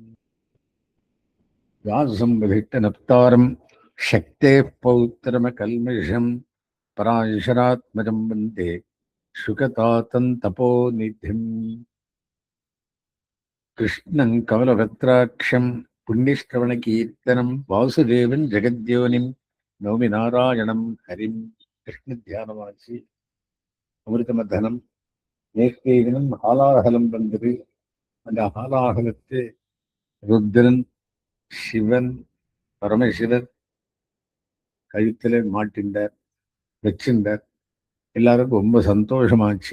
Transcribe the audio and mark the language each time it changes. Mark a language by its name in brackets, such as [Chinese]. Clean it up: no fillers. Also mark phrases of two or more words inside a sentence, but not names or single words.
[Sanskrit] व्यासं विभिट्टनप्तारं शक्तेः पौत्रमकल्मषं पराशरात्मजं वन्दे शुकतातं तपोनिधिम्. कृष्णं कमलभद्राक्षं पुण्यश्रवणकीर्तनं वासुदेवं जगद्योनिं नौमि नारायणं हरिं. कृष्णध्यानवासी अमृतमथनं [Tamil] நேற்றைய தினம் ஹாலாகலம் வந்தது. அந்த ஹாலாகலத்து ருத்ரன், சிவன், பரமசிவர் கழுத்துல மாட்டின்றார், வச்சிருந்தார். எல்லாருக்கும் ரொம்ப சந்தோஷமாச்சு.